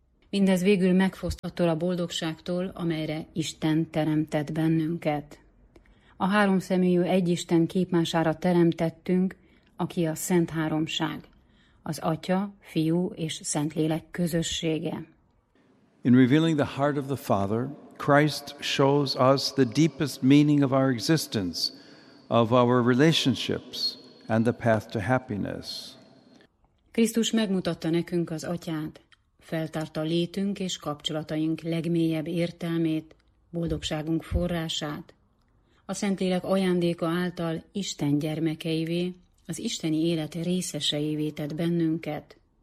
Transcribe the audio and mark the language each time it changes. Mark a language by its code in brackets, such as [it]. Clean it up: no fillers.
[hu] Mindez végül megfoszt attól a boldogságtól, amelyre Isten teremtett bennünket. A háromszeműjű egyisten képmására teremtettünk, aki a Szent Háromság, az Atya, Fiú és Szentlélek közössége. [en] In revealing the heart of the Father, Christ shows us the deepest meaning of our existence, of our relationships, and the path to happiness. [hu] Krisztus megmutatta nekünk az Atyát, feltárta létünk és kapcsolataink legmélyebb értelmét, boldogságunk forrását. A Szentlélek ajándéka által Isten gyermekeivé, az isteni élet részeseivé tett bennünket.